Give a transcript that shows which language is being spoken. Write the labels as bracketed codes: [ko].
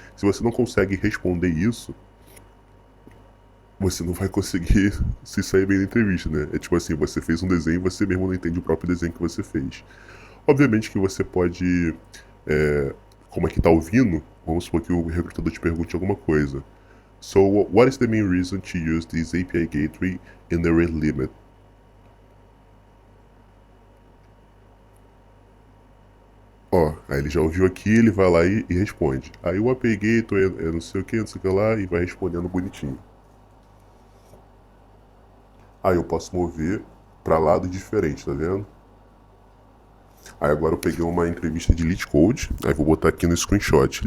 [pt] Se você não consegue responder isso, você não vai conseguir se sair bem na entrevista, né? É tipo assim, você fez um desenho e você mesmo não entende o próprio desenho que você fez. Obviamente que você pode, como é que tá ouvindo, vamos supor que o recrutador te pergunte alguma coisa. [en] So, what is the main reason to use this API gateway in the rate limit? [pt] Ó, aí ele já ouviu aqui, ele vai lá e responde. Aí o API gateway é não sei o que, não sei o que lá, e vai respondendo bonitinho. Aí eu posso mover para lado diferente, tá vendo? Aí agora eu peguei uma entrevista de Lead Code, aí vou botar aqui no screenshot.